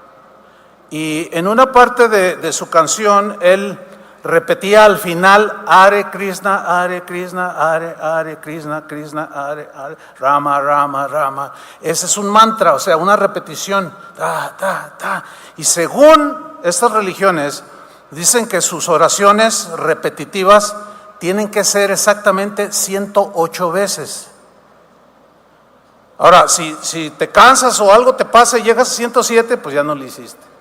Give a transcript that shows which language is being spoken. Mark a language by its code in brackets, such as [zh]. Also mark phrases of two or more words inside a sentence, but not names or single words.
[es] Y en una parte de su canción, él repetía al final, [sa] Hare Krishna, Hare Krishna, Hare Krishna, Krishna, Hare, Rama, Rama, Rama. [es] Ese es un mantra, o sea, una repetición. Ta, ta, ta. Y según estas religiones, dicen que sus oraciones repetitivas tienen que ser exactamente 108 veces. Ahora, si te cansas o algo te pasa y llegas a 107, pues ya no lo hiciste.